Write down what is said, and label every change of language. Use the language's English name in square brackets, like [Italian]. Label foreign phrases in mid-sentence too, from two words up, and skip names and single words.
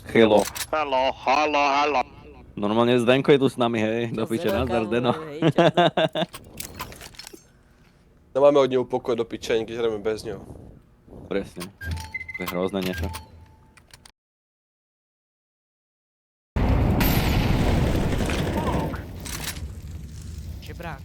[English] Hello. [Slovak] Halo, halo, halo. Normálne Zdenko je tu s nami, hej. Do Čau, piče, Zdeno, nazdar, kámo, Zdeno. hej, čau. [Czech] Nemáme od něho pokoj do piče, když hrajeme bez něho. [Slovak] Presne. To je hrozné niečo. Žebrák.